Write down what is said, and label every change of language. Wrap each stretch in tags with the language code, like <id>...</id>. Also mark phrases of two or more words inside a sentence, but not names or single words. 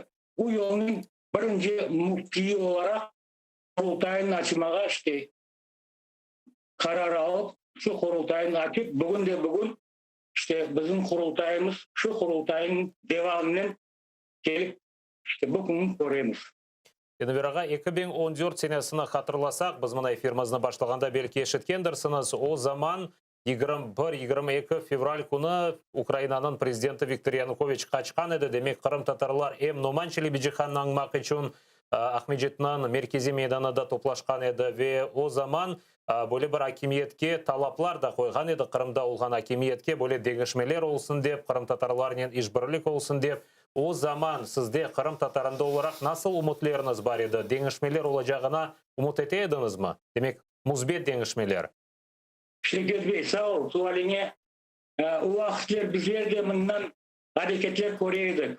<crh>Bu yolun birinci mufti olarak kurultayın açmağa işte karar alıp şu kurultayın açıp bugün işte bizim kurultayımız şu kurultayın devamının gelip işte bugün koruyoruz. Enver ağa, 2014 senesini hatırlasak, biz mına efirimizni başlaganda belki eşitkendirsiniz. O zaman 21-22 fevral günü Ukraynanın prezidenti Viktor Yanukovich kaçkan edi. Demek Kırım Tatarlar hem Numan Çelebiçihan'ı anmak için Ahmedjet'nin merkezi meydanında toplaşkan edi ve o zaman böyle bir hakimiyetke talaplar da koygan edi. Kırımda olgan hakimiyetke böyle degişmeler olsun dep, Kırım Tatarlarının işbirlik olsun dep. O zaman sizde Kırım Tatarında olarak nasıl umutlarınız var edi? Degişmeler olacağına umut eteydiniz mi? Demek muzbet degişmeler. Şevket Bey sağ ol. Sualine o vakitler bizler de bundan hareketler koruyorduk.</crh>